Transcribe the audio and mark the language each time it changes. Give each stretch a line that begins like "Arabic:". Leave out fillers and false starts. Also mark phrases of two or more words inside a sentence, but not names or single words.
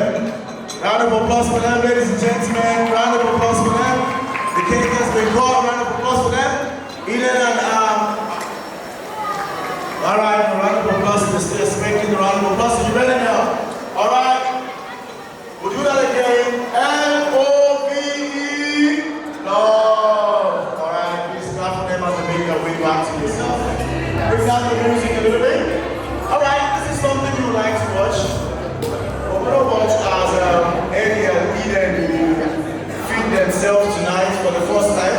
English: Round of applause for them, ladies and gentlemen. Round of applause for them. The cake has been cut. Round of applause for them. Eden and alright, a round of applause. We're still expecting the round of applause. Are you ready now? Alright. We'll do that again. L-O-V-E. Love. Alright, please clap for them as they make their way back to yourself. Bring down the music a little bit. Alright, this is something you like to watch. We're going to watch as Eddie and Eden feed themselves tonight for the first time.